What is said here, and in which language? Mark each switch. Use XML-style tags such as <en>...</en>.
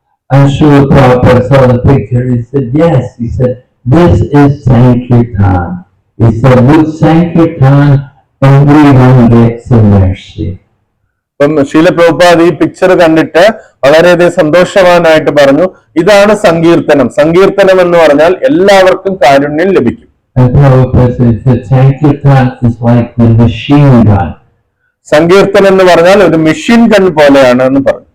<en>And Srila Prabhupada saw the picture. He said, yes. He said, this is Sankirtan. He said, with Sankirtan, everyone gets a mercy.</en> <ml>അപ്പം ശീല പ്രഭുപാദ് ഈ picture കണ്ടിട്ട് വളരെയധികം സന്തോഷവാനായിട്ട് പറഞ്ഞു, ഇതാണ് സങ്കീർത്തനം. സങ്കീർത്തനം എന്ന് പറഞ്ഞാൽ എല്ലാവർക്കും കാരുണ്യം ലഭിക്കും.</ml> <en>And Prabhupada said, Sankirtan is like the machine gun.</en> <ml>സങ്കീർത്തനം എന്ന് പറഞ്ഞാൽ ഒരു മെഷീൻ ഗൺ പോലെയാണ് എന്ന് പറഞ്ഞു.</ml>